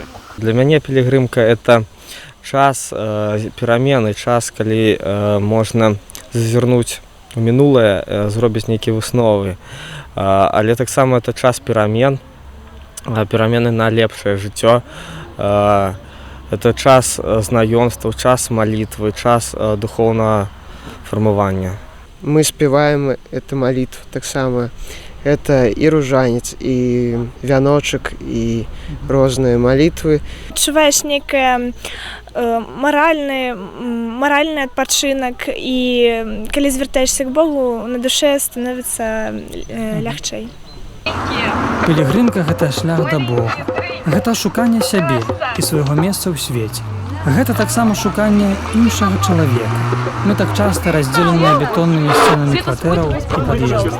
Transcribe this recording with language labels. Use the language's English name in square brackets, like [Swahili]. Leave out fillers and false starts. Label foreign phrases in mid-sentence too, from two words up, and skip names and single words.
[Belarusian] Для мяне пілігрымка это час перамены, час, калі можна зазірнуць у мінулае, зробіць нейкія высновы. Але таксама это час перамен, перамены на лепшае жыццё. Это час знаёмстваў, час малітвы, час духоўнага фармавання. [Russian] Мы спеваем эту молитву [Belarusian] так само. [Russian] Это и ружанец, и вяночек, и разные молитвы. [Belarusian] Адчуваеш некае маральны адпачынак, і калі звяртаешся к Богу, на душе становіцца лягчэй. Пілігрымка – гэта шлях да Бога. Гэта шуканне сябе і свайго месца ў свеце. Гэта таксама шуканне іншага чалавека. Мы так часта раздзеленыя бетоннымі сценамі кватэраў і пад'ездаў.